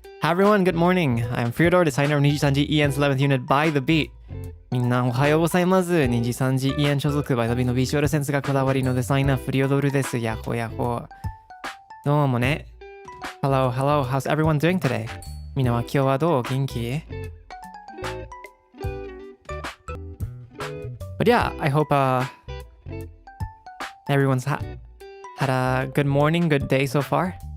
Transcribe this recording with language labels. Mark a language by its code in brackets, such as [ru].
[en] Hi everyone, good morning. I'm Freodore, designer of NijisanjiEN's 11th unit by the beat. [ja] みんなおはようございます。NijisanjiEN所属 by the beat のビジュアルセンスがこだわりのデザイナーフリオドルです。やっほやっほ。どうもね。 [en] Hello, hello. How's everyone doing today? [ja] みんなは今日はどう？元気？ [en] But yeah, I hope everyone's had a good morning, good day so far.